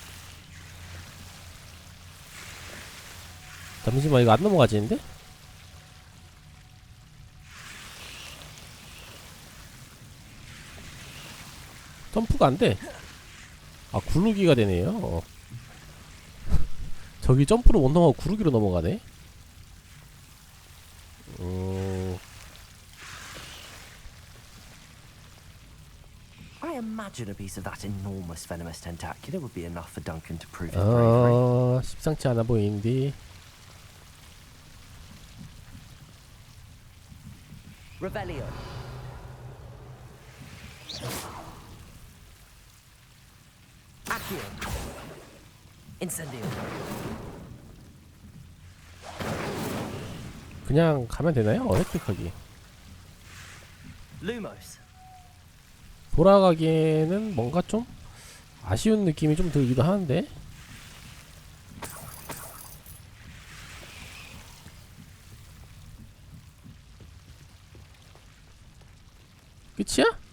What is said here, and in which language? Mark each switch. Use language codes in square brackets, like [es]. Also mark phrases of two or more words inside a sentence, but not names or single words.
[ko] 잠시만, 이거 안 넘어가지는데? 점프가 안 돼. 아, 구르기가 되네요. 저기 점프로 못 넘어가고 구르기로 넘어가네. [en] I imagine a piece of that enormous venomous tentacular would be enough for Duncan to prove his bravery. [ko] 십상치 않아 보이는데. [la] Revelio. Accio. Incendio. [ko] 그냥 가면 되나요? 획득하기. [la] Lumos. [ko] 돌아가기에는 뭔가 좀 아쉬운 느낌이 좀 들기도 하는데. 끝이야?